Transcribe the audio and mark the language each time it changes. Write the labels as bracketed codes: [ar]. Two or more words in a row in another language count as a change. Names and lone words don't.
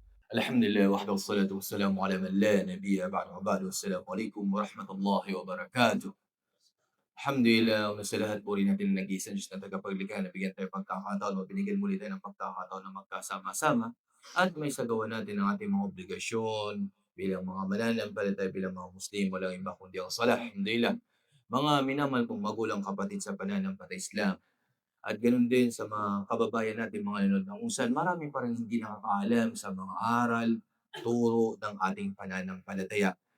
[ar] الحمد لله وحده والصلاة والسلام على من لا نبي بعد وبعد والسلام عليكم ورحمة الله wabarakatuh. Alhamdulillah, [tl] una sa lahat puri natin ang nag-iisang Diyos na tagapaglikha na bigyan tayo pagkakataon o binigyan muli tayo ng pagkakataon na magkasama-sama at may sagawa natin ang ating mga obligasyon bilang mga mananampalataya, bilang mga Muslim, walang iba kundi ang salah. [ar] Alhamdulillah. [tl] Mga minamahal kong magulang kapatid sa pananampalataya Islam at gano'n din sa mga kababayan natin mga nanonood na kung saan marami pa rin hindi nakakaalam sa mga aral, turo ng ating pananampalataya.